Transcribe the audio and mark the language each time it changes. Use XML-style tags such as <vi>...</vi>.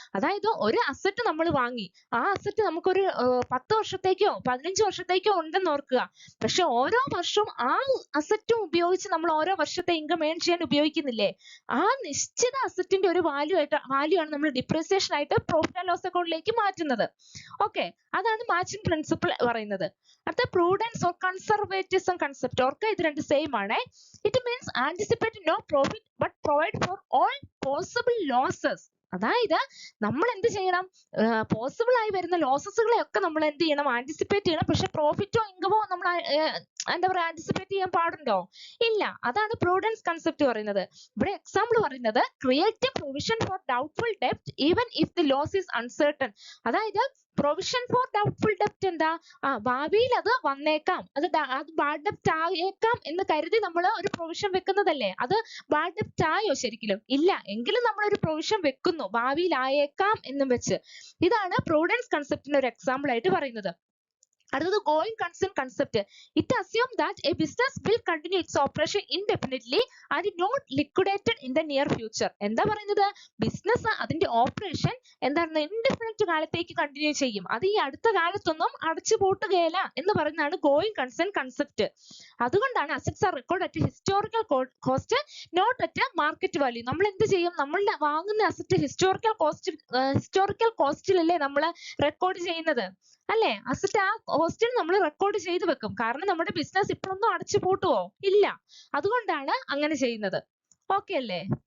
<ml>അതായത് ഒരു അസറ്റ് നമ്മൾ വാങ്ങി, ആ അസറ്റ് നമുക്കൊരു 10 വർഷത്തേക്കോ 15 വർഷത്തേക്കോ ഉണ്ടെന്ന് ഓർക്കുക. പക്ഷെ ഓരോ വർഷവും ആ അസറ്റും ഉപയോഗിച്ച് നമ്മൾ ഓരോ വർഷത്തെ ഇൻകം ഏൺ ചെയ്യാൻ ഉപയോഗിക്കുന്നില്ലേ? ആ നിശ്ചിത അസറ്റിന്റെ ഒരു വാല്യൂ ആണ് നമ്മൾ ഡിപ്രീസിയേഷൻ ആയിട്ട് പ്രോഫിറ്റ് ആൻഡ് ലോസ് അക്കൗണ്ടിലേക്ക് മാറ്റുന്നത്. ഓക്കെ, അതാണ് മാച്ചിങ് പ്രിൻസിപ്പിൾ പറയുന്നത്. അടുത്ത prudence or conservatism concept. ഓർക്കുക, ഇത് രണ്ട് സെയിം ആണ്.</ml> <en>It means anticipate no profit but provide for all possible losses.</en> <ml>അതായത് നമ്മൾ എന്ത് ചെയ്യണം? പോസിബിൾ ആയി വരുന്ന ലോസസുകളെ ഒക്കെ നമ്മൾ എന്ത് ചെയ്യണം? ആന്റിസിപ്പേറ്റ് ചെയ്യണം. പക്ഷെ പ്രോഫിറ്റോ ഇൻകമോ നമ്മൾ എന്താ പറയാ ആന്റിസിപ്പേറ്റ് ചെയ്യാൻ പാടുണ്ടോ? ഇല്ല. അതാണ് prudence concept പറയുന്നത്. ഇവിടെ എക്സാമ്പിൾ പറയുന്നത്</ml> <en>Create provision for doubtful ഡെപ്റ്റ് even if the loss is uncertain.</en> <ml>അതായത് പ്രൊവിഷൻ ഫോർ ഡൗട്ട്ഫുൾ ഡെപ്റ്റ് എന്താ? ഭാവിയിൽ അത് വന്നേക്കാം, അത് ബാഡ് ഡെപ്റ്റ് ആയേക്കാം എന്ന് കരുതി നമ്മൾ ഒരു പ്രൊവിഷൻ വെക്കുന്നതല്ലേ? അത് ബാഡ് ഡെപ്റ്റ് ആയോ? ശരിക്കും ഇല്ല. എങ്കിലും നമ്മൾ ഒരു പ്രൊവിഷൻ വെക്കുന്നു, ഭാവിയിൽ ആയേക്കാം എന്നും വെച്ച്. ഇതാണ് prudence conceptന്റെ ഒരു എക്സാമ്പിൾ ആയിട്ട് പറയുന്നത്. അടുത്തത്</ml> <en>going concern concept. It assumes that a business will continue its operation indefinitely and not liquidated in the near future.</en> <ml>എന്താ പറയുന്നത്? ബിസിനസ് അതിന്റെ ഓപ്പറേഷൻ എന്താണ് ഇൻഡെഫിനിറ്റ് കാലത്തേക്ക് കണ്ടിന്യൂ ചെയ്യും. അത് ഈ അടുത്ത കാലത്തൊന്നും അടച്ചു പൂട്ടുകയില്ല എന്ന് പറയുന്നതാണ് going concern concept. അതുകൊണ്ടാണ്</ml> <en>assets are recorded at historical cost, not at market value.</en> <ml>നമ്മൾ എന്ത് ചെയ്യും? നമ്മൾ വാങ്ങുന്ന അസറ്റ് ഹിസ്റ്റോറിക്കൽ കോസ്റ്റിലല്ലേ നമ്മൾ റെക്കോർഡ് ചെയ്യുന്നത്, അല്ലേ? അസറ്റ് ആ കോസ്റ്റിൽ നമ്മൾ റെക്കോർഡ് ചെയ്ത് വെക്കും. കാരണം നമ്മുടെ ബിസിനസ് ഇപ്പോഴൊന്നും അടച്ചു പൂട്ടുവോ? ഇല്ല. അതുകൊണ്ടാണ് അങ്ങനെ ചെയ്യുന്നത്. ഓക്കെ അല്ലേ?</ml>